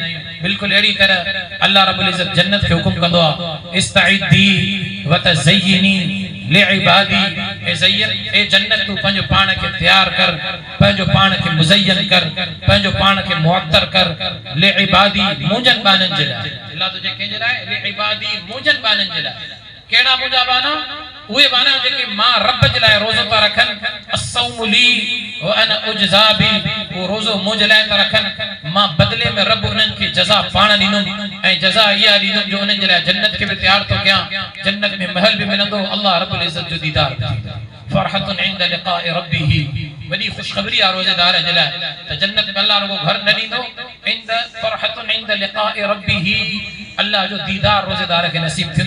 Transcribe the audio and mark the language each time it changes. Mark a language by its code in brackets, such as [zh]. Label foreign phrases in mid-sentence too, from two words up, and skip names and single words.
[sd] बिल्कुलु अहिड़ी तरह अल्लाह रब्बुल इज़्ज़त जन्नत खे हुकुम कंदो आहे [ar] استعدي وتزيني لعبادي, [sd] ए ज़य्यन ए जन्नत तूं पंहिंजो पाण खे तैयार कर, पंहिंजो पाण खे मुज़य्यन कर, पंहिंजो पाण खे मुअत्तर कर, लिइबादी मुंहिंजनि बाननि जे लाइ। अल्लाह तुंहिंजे कंहिंजे लाइ? लिइबादी मुंहिंजनि बाननि जे लाइ। कहिड़ा मुंहिंजा बाना? उहे बाना जेके मां रब जे लाइ रोज़ो था रखनि, [ar] الصوم لي وأنا أجزي به, [sd] वो रोज़ो मुंहिंजे लाइ था रखनि, मां बदिले में रब उन्हनि खे जज़ा पाण ॾींदुमि, ऐं जज़ा इहा ॾींदुमि जो उन्हनि जे लाइ जन्नत खे बि तयार थो कयां, जन्नत में महल बि मिलंदो, अल्लाह रब्बुल इज़्ज़त जो दीदार थींदो। [ar] فرحة عند لقاء ربه, [sd] वॾी ख़ुशख़बरी आहे रोज़ेदार जे लाइ त जन्नत में अल्लाह रुगो घर न ॾींदो, [ar] عند فرحة عند لقاء ربه, [sd] अल्लाह जो दीदार रोज़ेदार खे नसीब थींदो।